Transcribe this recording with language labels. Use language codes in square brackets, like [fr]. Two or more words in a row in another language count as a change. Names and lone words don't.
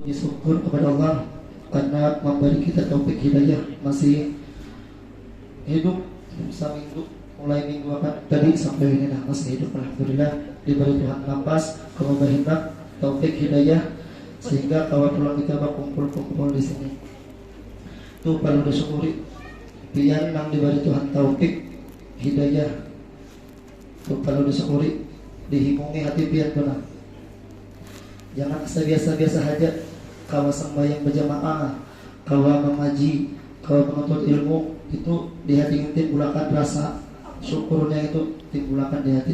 [id] Syukur kepada Allah karena memberi kita taufik hidayah masih hidup seminggu, mulai minggu apa tadi sampai ini masih hidup, alhamdulillah diberi Tuhan nafas, kemudahan, taufik hidayah sehingga kawan pulang kita berkumpul di sini. Itu perlu disyukuri. [bjn] Pian nang diberi Tuhan taufik hidayah itu perlu disyukuri, dihimungi hati pian benar. Jangan biasa-biasa saja kawa sembahyang berjamaah, kawa mengaji, kawa menuntut ilmu, itu di hati timbulakan rasa syukurnya, itu timbulakan di hati.